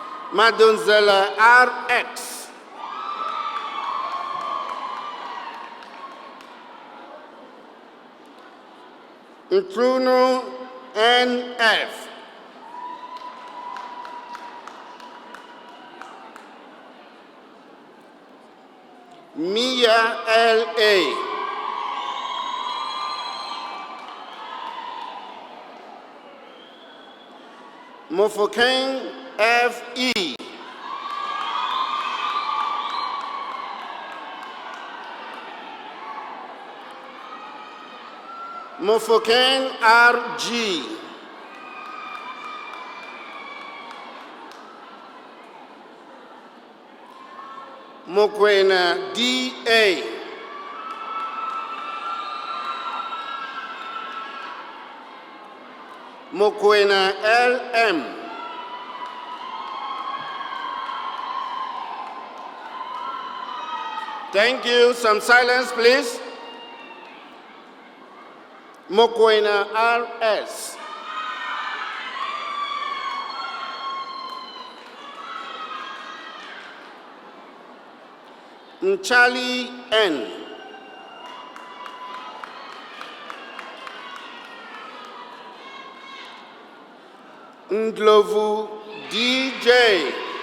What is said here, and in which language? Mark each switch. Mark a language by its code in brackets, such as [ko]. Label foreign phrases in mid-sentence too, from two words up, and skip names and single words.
[en] Madonzela RX. Ntruno NF. Mia LA. Mofokeng FE. Mofokeng RG. Mokwena DA. Mokwena LM. Thank you. Some silence, please. Mokwena RS. Charlie N. Ndlovu DJ.